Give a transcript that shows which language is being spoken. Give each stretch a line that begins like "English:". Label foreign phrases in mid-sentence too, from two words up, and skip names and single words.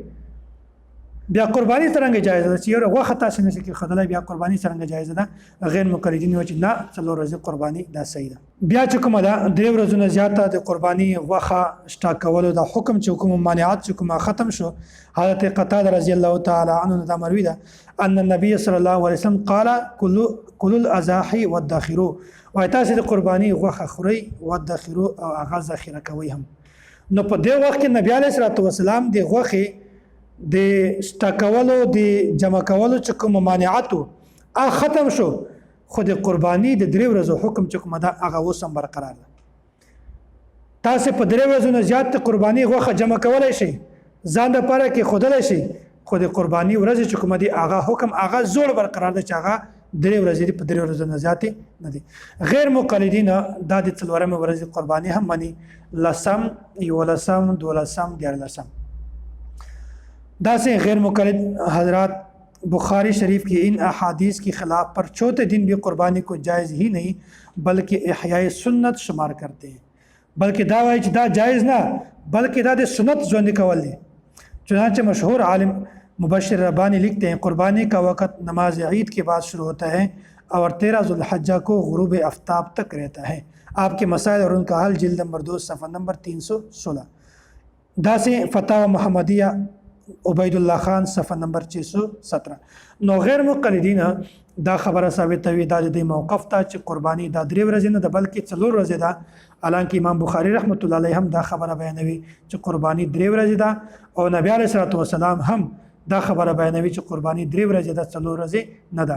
Pashto: بیا قرباني څنګه جایزه ده چې یو غوښه تاسو نشئ کې خدای بیا قرباني څنګه جایزه ده. غیر مقلدین و چې نه 4 ورځې قرباني دا صحیح ده. بیا چې کومه ده 3 ورځې نه زیات د قرباني غوښه سټاک کول دا حکم چې کوم مانعات چې کوم ختم شو. حضرت قتاده رضی الله تعالی عنه دا مروي ده
Arabic: ان النبي صلى الله عليه وسلم قال كل الاضاحي والذخيرو.
Pashto: وای تاسو د قرباني غوښه خورئ والذخيرو او هغه ذخیره کوي هم. نو په دې وخت کې نبی علیه الصلاه والسلام د غوښې د سټاکولو د جمع کولو چې کوم مانعاتو ختم شو خو د قرباني د 3 ورځو حکم چې کوم ده هغه اوس هم برقرار ده. تاسو په 3 ورځو نه زیات قرباني غوښه جمع کولای شئ ځان لپاره کې خودلای شئ خو د قرباني ورځ چې کوم دي هغه حکم هغه زوړ برقرار ده چې هغه 3 ورځې په 3 ورځو نه زیات نه دي. غیر مقلدین دا د 4 ورځې قرباني هم مني لسم یولسم دولسم دیارلسم.
Urdu: دا سے غیر مقلد حضرات بخاری شریف کی ان احادیث کے خلاف پر چوتھے دن بھی قربانی کو جائز ہی نہیں بلکہ احیاء سنت شمار کرتے ہیں.
Pashto: بلکہ دا وایي چې دا جائز نه بلکہ دا د سنت ژوندي کول دي.
Urdu: چنانچہ مشہور عالم مبشر ربانی لکھتے ہیں قربانی کا وقت نماز عید کے بعد شروع ہوتا ہے اور 13 ذوالحجہ کو غروب آفتاب تک رہتا ہے. آپ کے مسائل اور ان کا حل جلد نمبر 2 صفحہ نمبر 316. دا سے فتاوی محمدیہ عبید الله خان صفحه نمبر 617.
Pashto: نو غیر مقلدین دا خبره ثابتوي دا د موقف ته چې قرباني دا 3 ورځې نه ده بلکې 4 ورځې ده. حالانکه امام بخاری رحمت الله علیه هم دا خبره بیانوي چې قرباني 3 ورځې ده او نبی علیه الصلاه والسلام هم دا خبره بیانوي چې قرباني 3 ورځې ده 4 ورځې نه ده.